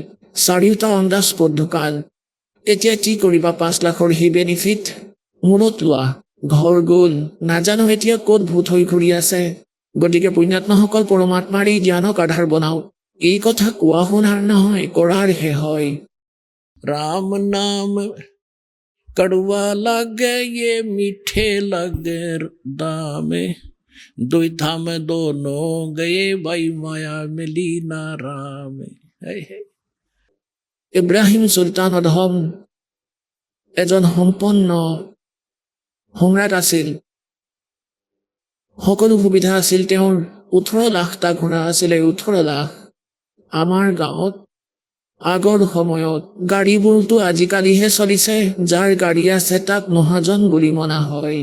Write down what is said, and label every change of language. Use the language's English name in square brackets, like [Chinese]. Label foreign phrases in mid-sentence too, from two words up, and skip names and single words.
[Assamese] 4টা [English] on the spot [Assamese] ঢুকাল। এতিয়া কি কৰিবা, 5 লাখৰ সি বেনিফিট মূৰত লোৱা, ঘৰ গ'ল, নাজানো এতিয়া ক'ত ভূত হৈ ঘূৰি আছে। গতিকে পুণ্যাত্মাসকল, পৰমাত্মাৰ এই জ্ঞানক আধাৰ বনাও। এই কথা কোৱা শুনাৰ নহয়, কৰাৰহে হয়। [Hindi] राम नाम कड़वा लागे ये मीठे लागे दामे, दुविधा में दोनों गए भाई माया मिली ना राम। [Assamese] ইব্ৰাহিম চুলতান অধম এজন সম্পন্ন সম্ৰাট আছিল। সকলো সুবিধা আছিল তেওঁৰ। 18 লাখটা ঘোঁৰা আছিলে, 18 লাখ। আমাৰ গাঁৱত আগৰ সময়ত গাড়ীবোৰতো আজিকালিহে চলিছে, যাৰ গাড়ী আছে তাক মহাজন বুলি মনা হয়।